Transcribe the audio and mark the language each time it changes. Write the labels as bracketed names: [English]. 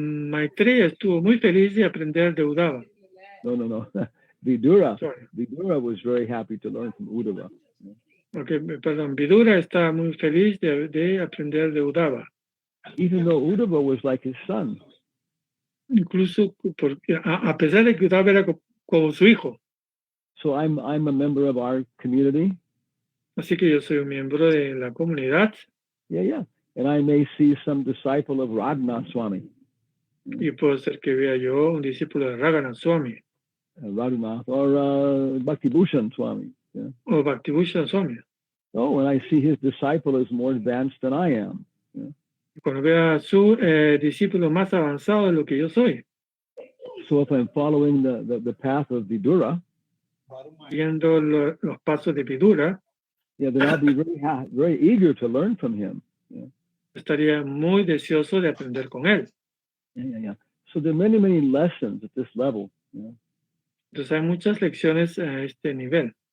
[Spanish] Maitreya estuvo muy feliz de aprender de Uddhava. No. Vidura [English] Sorry. was very happy to learn from Uddhava. [Spanish] Okay, perdón, Vidura está muy feliz de aprender de Uddhava. [English] Even though Uddhava was like his son. [Spanish] Incluso porque, a pesar de que Uddhava era como su hijo. [English] So I'm a member of our community. [Spanish] Así que yo soy un miembro de la comunidad. [English] Yeah. And I may see some disciple of Radhanath Swami. [Spanish] Y puede ser que vea yo un discípulo de Raghunath Swami. [English] Radhanath or Bhaktibhushan Swami. Yeah. [Spanish] O Bhaktibhushan Swami. [English] Oh, and I see his disciple is more advanced than I am. Yeah. [Spanish] Cuando vea a su discípulo más avanzado de lo que yo soy. [English] So if I'm following the path of Vidura, [Spanish] viendo los pasos de Vidura, [English] yeah, then I'll be very eager to learn from him. Yeah. [Spanish] Estaría muy deseoso de aprender con él. [English] Yeah. So there are many lessons at this level. Yeah. [Spanish] Entonces hay muchas lecciones a este nivel.